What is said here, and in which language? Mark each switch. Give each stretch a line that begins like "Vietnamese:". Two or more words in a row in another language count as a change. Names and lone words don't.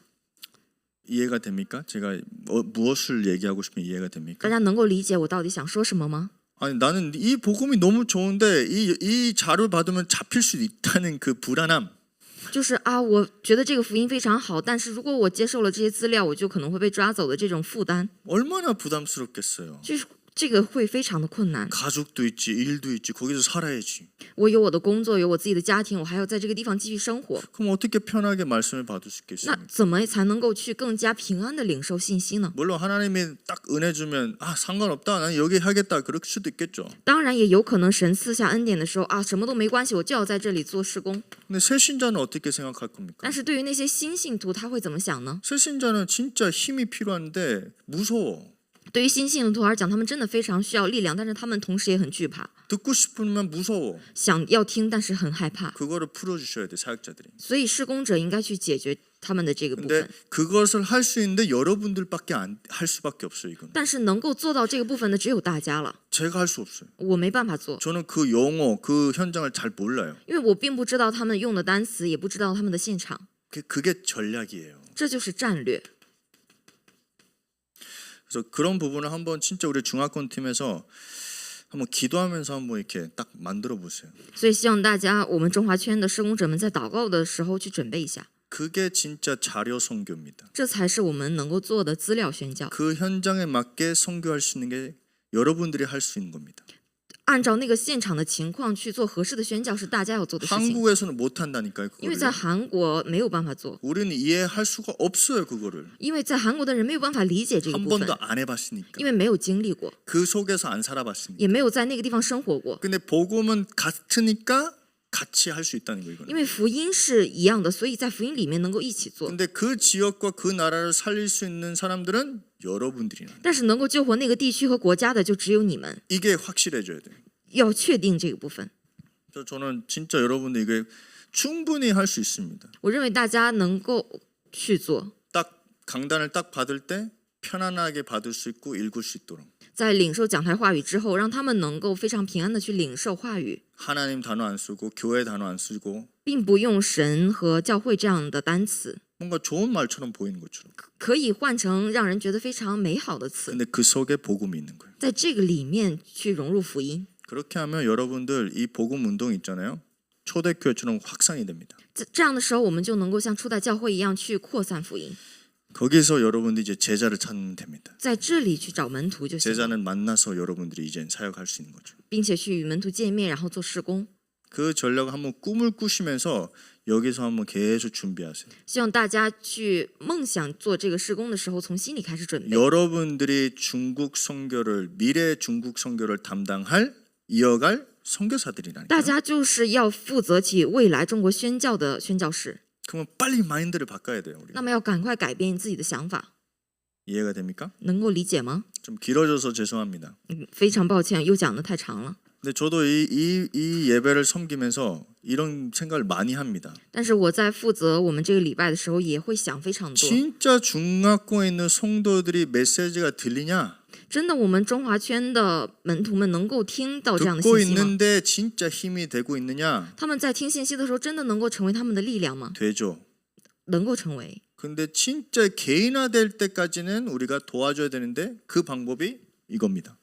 Korean: 이해가 됩니까? 제가 무엇을 얘기하고 싶으면 이해가
Chinese: 大
Korean: 됩니까?
Chinese: 家能够理解我到底想说什么吗？
Korean: 아니 나는 이 복음이 너무 좋은데 이 자료 받으면 잡힐 수 있다는 그 불안함.
Chinese: 就是啊，我觉得这个福音非常好，但是如果我接受了这些资料，我就可能会被抓走的这种负担，
Korean: 얼마나 부담스럽겠어요.
Chinese: 就是这个会非常的困难。
Korean: 가족도 있지, 일도 있지, 거기서 살아야지.
Chinese: 我有我的工作，有我自己的家庭，我还要在这个地方继续生活，
Korean: 그럼 어떻게 편하게 말씀을 받을 수
Chinese: 那
Korean: 있겠습니까?
Chinese: 怎么才能够去更加平安的领受信息呢？
Korean: 물론 하나님이 딱 은혜 주면 아 상관없다, 나는 여기 하겠다, 그럴 수도 있겠죠.
Chinese: 当然也有可能神赐下恩典的时候啊，什么都没关系，我就要在这里做事工。
Korean: 근데 새신자는 어떻게 생각할 겁니까?
Chinese: 但是对于那些新信徒，他会怎么想呢？
Korean: 새신자는 진짜 힘이 필요한데 무서워.
Chinese: 对于新信徒而讲，他们真的非常需要力量，但是他们同时也很惧怕，
Korean: 듣고 싶으면 무서워.
Chinese: 想要听，但是很害怕。
Korean: 그거를 풀어주셔야 돼, 사역자들이.
Chinese: 所以施工者应该去解决他们的这个部
Korean: 근데
Chinese: 分。
Korean: 그것을 할 수 있는데 여러분들밖에 할 수밖에 없어요. 이건
Chinese: 但是能够做到这个部分的只有大家了，
Korean: 제가 할 수 없어요.
Chinese: 我没办法做，
Korean: 저는 그 용어, 그 현장을 잘 몰라요.
Chinese: 因为我并不知道他们用的单词，也不知道他们的现场，
Korean: 그게 전략이에요.
Chinese: 这就是战略。
Korean: 그래서 그런 부분을 한번 진짜 우리 중화권 팀에서 한번 기도하면서 한번 이렇게 딱 만들어 보세요.
Chinese: 所以希望大家，我们中华圈的施工者们在祷告的时候去准备一下，
Korean: 그게 진짜 자료 선교입니다.
Chinese: 这才是我们能够做的资料宣教。
Korean: 그 현장에 맞게 선교할 수 있는 게 여러분들이 할 수 있는 겁니다.
Chinese: 按照那个现场的情况去做合适的宣教，是大家要做的事情。
Korean: 한국에서는 못 한다니까요.
Chinese: 因为在
Korean: 그거를.
Chinese: 韩国没有办法做，
Korean: 우리는 이해할 수가 없어요, 그거를.
Chinese: 因为在韩国的人没有办法理解这个
Korean: 한
Chinese: 部分
Korean: 번도 ，안 해봤으니까.
Chinese: 因为没有经历过，
Korean: 그 속에서 안 살아봤으니까.
Chinese: 也没有在那个地方生活过。
Korean: 근데 복음은 같으니까 같이 할 수 있다는 거
Chinese: 因
Korean: 이거는.
Chinese: 为福音是一样的，所以在福音里面能够一起做。
Korean: 근데 그 지역과 그 나라를 살릴 수 있는 사람들은 여러분들이나.
Chinese: 但是能够救活那个地区和国家的，就只有你们。
Korean: 이게 확실해져야 돼.
Chinese: 要确定这个部分。
Korean: 그래서 저는 진짜 여러분들 이게 충분히 할 수 있습니다.
Chinese: 我认为大家能够去做，
Korean: 딱 강단을 딱 받을 때 편안하게 받을 수 있고 읽을 수 있도록.
Chinese: 在领受讲台话语之后，让他们能够非常平安的去领受话语，
Korean: 하나님 단어 안 쓰고 교회 단어 안 쓰고
Chinese: 并不用神和教会这样的单词，
Korean: 뭔가 좋은 말처럼 보이는 것처럼.
Chinese: 可以换成让人觉得非常美好的词，
Korean: 근데 그 속에 복음이 있는 거예요.
Chinese: 在这个里面去融入福音。
Korean: 그렇게 하면 여러분들 이 복음 운동 있잖아요. 초대교회처럼 확산이 됩니다.
Chinese: 这样的时候，我们就能够像初代教会一样去扩散福音，
Korean: 거기서 여러분들이 이제 제자를 찾으면 됩니다.
Chinese: 在这里去找门徒就行了，
Korean: 제자는 만나서 여러분들이 이제 사역할 수 있는 거죠.
Chinese: 并且去与门徒见面，然后做事工。
Korean: 그 전략을 한번 꿈을 꾸시면서 여기서 한번 계속 준비하세요.
Chinese: 希望大家去梦想做这个事工的时候，从心里开始准备。
Korean: 여러분들이 중국 선교를 미래 중국 선교를 담당할 이어갈 선교사들이라니까.
Chinese: 大家就是要负责起未来中国宣教的宣教士，
Korean: 그러면 빨리 마인드를 바꿔야 돼요. 우리.
Chinese: 那么要赶快改变自己的想法，
Korean: 이해가 됩니까?
Chinese: 能够理解吗？
Korean: 좀 길어져서 죄송합니다.
Chinese: 非常抱歉，又讲得太长了。
Korean: 근데 저도 이 예배를 섬기면서 이런 생각을 많이 합니다.
Chinese: 但是我在负责我们这个礼拜的时候，也会想非常多。
Korean: 진짜 중학교에 있는 성도들이 메시지가 들리냐?
Chinese: 真的，我们中华圈的门徒们能够听到这样的
Korean: 듣고
Chinese: 信息吗？
Korean: 있는데 진짜 힘이 되고 있느냐?
Chinese: 他们在听信息的时候，真的能够成为他们的力量吗？
Korean: 되죠.
Chinese: 能够成为。
Korean: 근데 진짜 개인화될 때까지는 우리가 도와줘야 되는데 그 방법이 이겁니다.